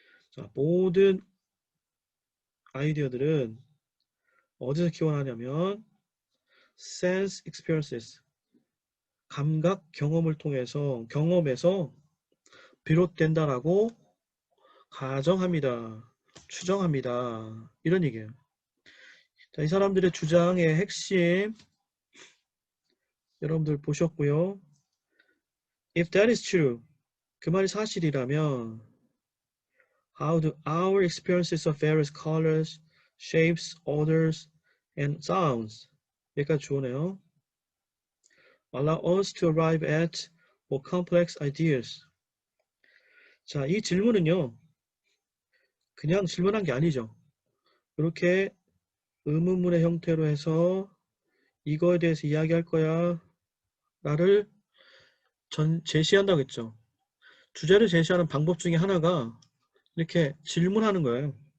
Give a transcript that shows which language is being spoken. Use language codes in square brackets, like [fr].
[ko] 자, 모든 아이디어들은 어디서 기원하냐면 [en] sense experiences, [ko] 감각 경험을 통해서, 경험에서 비롯된다라고 가정합니다. 추정합니다. 이런 얘기예요. 자, 이 사람들의 주장의 핵심 여러분들 보셨고요. [en] If that is true, [ko] 그 말이 사실이라면 [en] how do our experiences of various colors, shapes, odors, and sounds, [ko] 여기까지 주어네요. [en] allow us to arrive at more complex ideas. [ko] 자, 이 질문은요, 그냥 질문한 게 아니죠. 이렇게 의문문의 형태로 해서 이거에 대해서 이야기할 거야 라를 제시한다고 했죠. 주제를 제시하는 방법 중에 하나가 이렇게 질문하는 거예요.